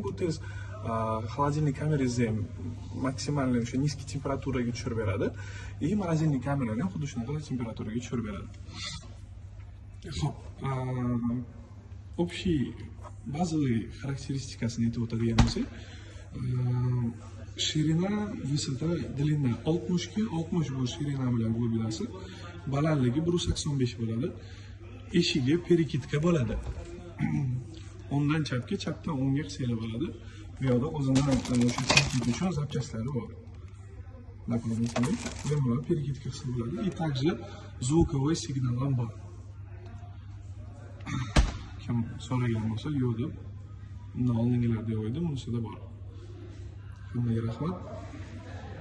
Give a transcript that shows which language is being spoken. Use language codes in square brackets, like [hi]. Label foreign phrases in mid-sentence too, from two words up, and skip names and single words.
[uz] Bu tez холодильник kamerangizni ham maksimalniy o'sha низкий temperaturaga tushirib beradi. Морозильник kamerani ham xuddi shunaqa temperaturaga tushirib beradi. Xo'p, [ru] общий базовый [uz] xarakteristikasini aytib o'tadigan bo'lsak, [ru] ширина, высота, длина [uz] 60 ga 60 bu ширина bilan glubinasi, balandligi 185 bo'ladi. Eshigi perikitka bo'ladi. O'ngdan chapga, chapdan o'ngga qisila bo'ladi. Bu yerda o'zining o'sha texnik uchun zapchastlari bor. Например, perikitka qismi bo'ladi. [ru] И также звуковой signal [uz] ham bor. Kim so'ragan bo'lsa, yo'q deb, undan oldingilarda yo'q edi, bunisida bor. Hammaga rahmat.